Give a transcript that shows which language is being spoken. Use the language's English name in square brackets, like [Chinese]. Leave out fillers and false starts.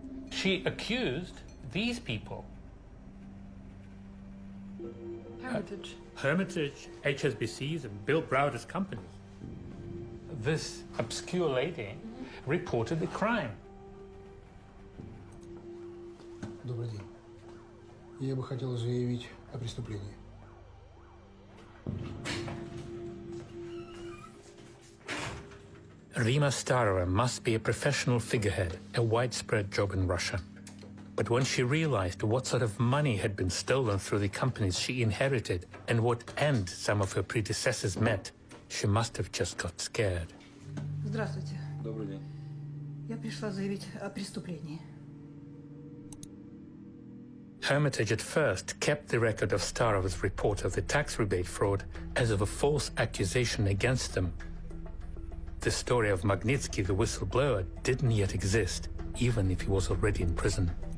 [English] She accused these people. Hermitage, HSBCs, and Bill Browder's companies. This obscure lady reported the crime. [Russian] Добрый день. Я бы хотел заявить о преступлении. [English] Rima Starova must be a professional figurehead, a widespread job in Russia. But when she realized what sort of money had been stolen through the companies she inherited and what end some of her predecessors met, she must have just got scared. [Russian] Здравствуйте. Добрый день. Я пришла заявить о преступлении. [English] Hermitage at first kept the record of Starova's report of the tax rebate fraud as of a false accusation against them. The story of Magnitsky, the whistleblower, didn't yet exist, even if he was already in prison.